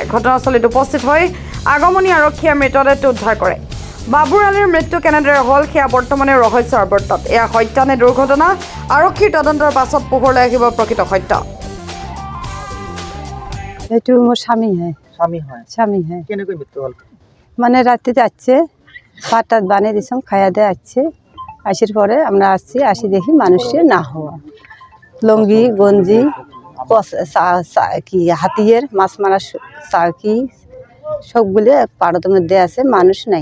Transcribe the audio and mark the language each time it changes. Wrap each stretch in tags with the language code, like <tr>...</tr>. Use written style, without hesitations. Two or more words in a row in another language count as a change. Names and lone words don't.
<as>ঘটনাস্থলীত উপস্থিত হৈ আগমনী আৰক্ষীয়ে মৃতদেহটো উদ্ধাৰ কৰে। বাবুৰ আলীৰ মৃত্যু কেনেদৰে হ'ল সেয়া বৰ্তমানে ৰহস্যৰ আৱৰ্তত। এয়া হত্যা নে দুৰ্ঘটনা, আৰক্ষীৰ তদন্তৰ পাছত পোহৰলৈ আহিব প্ৰকৃত সত্য। এইটো মোৰ স্বামী হয়। কেনেকৈ মৃত্যু হ'ল?</as> <bn>মানে রাত্রিতে আসছে, ভাত টাত বানিয়ে দিয়েছিলাম, খাইয়া দিয়ে আসছে। আসার পরে আমরা আসি দেখি মানুষের না হওয়া, লঙ্গি গঞ্জি কি হাতিয়ের মাছ মারা চাকি সবগুলো পাড়ার মধ্যে আছে, মানুষ নাই।</bn>